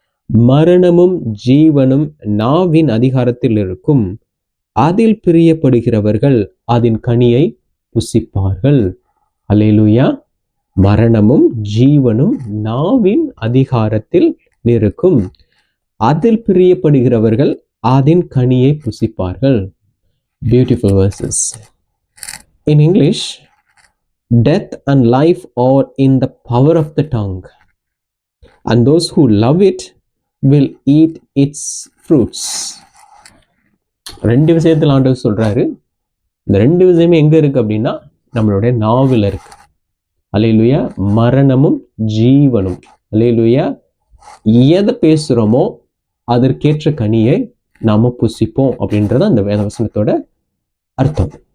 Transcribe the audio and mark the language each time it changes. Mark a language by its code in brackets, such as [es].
[ta] மரணமும் ஜீவனும் நாவின் அதிகாரத்தில் இருக்கும், அதில் பிரியப்படுகிறவர்கள் அதன் கனியை புசிப்பார்கள். அல்லேலூயா. மரணமும் ஜீவனும் நாவின் அதிகாரத்தில் இருக்கும், அதில் பிரியப்படுகிறவர்கள் அதன் கனியை புசிப்பார்கள். [en] Beautiful verses. In English, death and life are in the power of the tongue, and those who love it will eat its fruits. [ta] ரெண்டு விஷயத்தில் ஆண்டவர் சொல்றாரு. இந்த ரெண்டு விஷயமே எங்க இருக்கு அப்படின்னா நம்மளுடைய நாவில் இருக்கு. அல்லேலூயா. மரணமும் ஜீவனும். அல்லேலூயா. எதை பேசுறோமோ அதற்கேற்ற கனியை நாம புசிப்போம் அப்படின்றத அந்த வேதவசனத்தோட அர்த்தம்.